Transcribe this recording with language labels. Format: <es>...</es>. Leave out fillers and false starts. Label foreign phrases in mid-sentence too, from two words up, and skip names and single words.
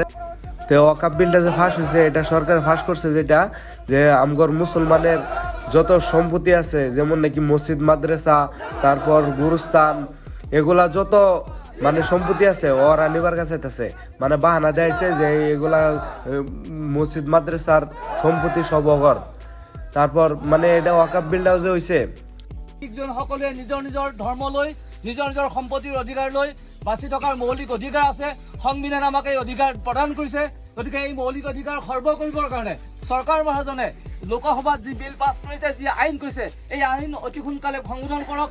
<bn>তো ওয়াকাফ বিলটা যে ফাঁস হয়েছে, এটা সরকার ফাঁস করছে, যেটা যে আমগর মুসলমানের যত সম্পত্তি আছে, যেমন নাকি মসজিদ মাদ্রাসা, তারপর গুরুস্থান, এগুলা যত মানে সম্পত্তি আছে ওরা নিবার কাছে আছে, মানে বাহানা দেয়ছে যে এগুলা মসজিদ মাদ্রাসার সম্পত্তি সব অগর। তারপর মানে এটা ওয়াকাফ বিলটাও যে হইছে,</bn> <as>সকলে নিজৰ নিজৰ ধৰ্ম লৈ নিজৰ নিজৰ সম্পত্তিৰ অধিকাৰ লৈ বাচি থকাৰ মৌলিক অধিকাৰ আছে। সংবিধান আমাক এই অধিকাৰ প্ৰদান কৰিছে। গতিকে এই মৌলিক অধিকাৰ সৰ্ব কৰিবৰ কাৰণে চৰকাৰ মহাজনে লোকসভাত যি বিল পাছ কৰিছে, যি আইন কৰিছে, এই আইন অতি সোনকালে সংশোধন কৰক।</as>